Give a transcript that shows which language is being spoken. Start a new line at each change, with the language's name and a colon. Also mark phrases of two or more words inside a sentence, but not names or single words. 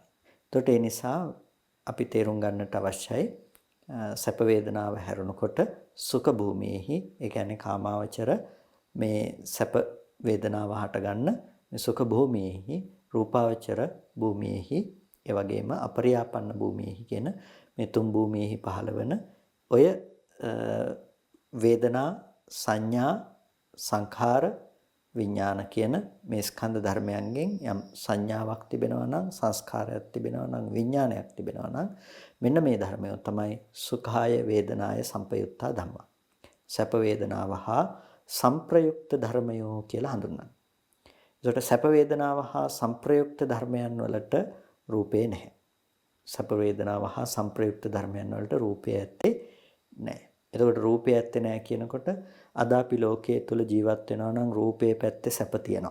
Sinhala: එතකොට ඒ නිසා අපි තේරුම් ගන්නට අවශ්‍යයි සැප වේදනාව හැරුණකොට සුඛ භූමියේහි, ඒ කියන්නේ කාමාවචර මේ සැප වේදනාව හටගන්න මේ සුඛ භූමියේහි, රූපාවචර භූමියේහි, ඒ වගේම අපරියාපන්න භූමියේහි කියන මේ තුන් භූමියේහි පහළ වෙන ඔය වේදනා, සංඥා, සංඛාර, විඥාන කියන මේ ස්කන්ධ ධර්මයන්ගෙන් යම් සංඥාවක් තිබෙනවා නම්, සංස්කාරයක් තිබෙනවා නම්, විඥානයක් තිබෙනවා නම් මෙන්න මේ ධර්මය තමයි
Pali: සුඛාය වේදනාය සංපයුත්තා ධම්මා.
Sinhala: සැප වේදනාව හා සංප්‍රයුක්ත ධර්මයෝ කියලා හඳුන්වනවා. ඒකට සැප වේදනාව හා සංප්‍රයුක්ත ධර්මයන් වලට රූපේ නැහැ. සැප වේදනාව හා සංප්‍රයුක්ත ධර්මයන් වලට රූපය ඇත්තේ නැහැ. එතකොට රූපය ඇත්තේ නැහැ කියනකොට අද අපි ලෝකයේ තුල ජීවත් වෙනවා නම් රූපේ පැත්තේ සැප තියෙනවා.